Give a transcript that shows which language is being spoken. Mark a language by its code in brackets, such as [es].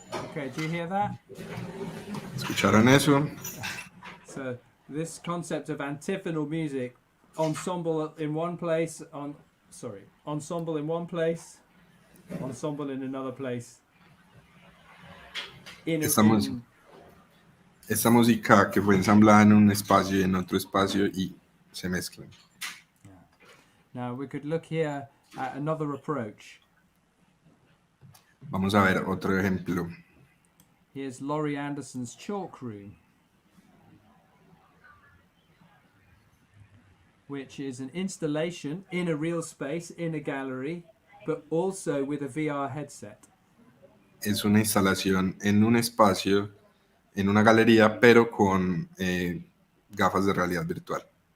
[en] Okay, do you hear that? [es] ¿Escucharon eso? [en] So this concept of antiphonal music, ensemble in one place, ensemble in one place, ensemble in another place. [es] Esta música que fue ensamblada en un espacio y en otro espacio y se mezclan. [en] Yeah. Now we could look here at another approach. [es] Vamos a ver otro ejemplo. [en] Here's Laurie Anderson's Chalk Room, which is an installation in a real space, in a gallery, but also with a VR headset. [es] Es una instalación en un espacio en una galería, pero con gafas de realidad virtual.